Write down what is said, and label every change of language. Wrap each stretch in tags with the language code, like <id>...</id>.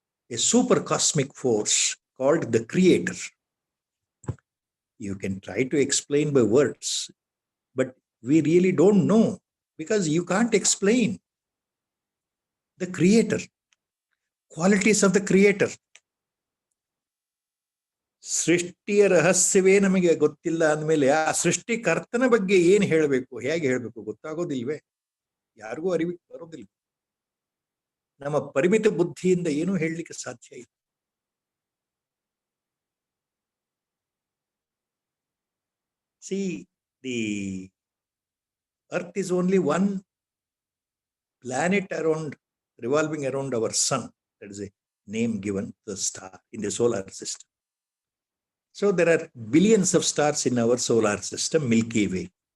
<en>a super cosmic force called the Creator. You can try to explain by words, but we really don't know because you can't explain the Creator, qualities of the Creator.</en> <kn>ಸೃಷ್ಟಿಯ ರಹಸ್ಯವೇ ನಮಗೆ ಗೊತ್ತಿಲ್ಲ ಅಂದಮೇಲೆ ಆ ಸೃಷ್ಟಿಕರ್ತನ ಬಗ್ಗೆ ಏನು ಹೇಳಬೇಕು, ಹೇಗೆ ಹೇಳಬೇಕು ಗೊತ್ತಾಗೋದಿಲ್ವೇ? ಯಾರಿಗೂ ಅರಿವಿಗೆ ಬರೋದಿಲ್ಲ. ನಮ್ಮ ಪರಿಮಿತ ಬುದ್ಧಿಯಿಂದ ಏನೂ ಹೇಳಲಿಕ್ಕೆ ಸಾಧ್ಯ ಇಲ್ಲ.</kn> <en>See, the Earth is only one planet revolving around our sun. That is a name given to the star in the solar system. So there are billions of stars in our solar system, Milky Way.</en>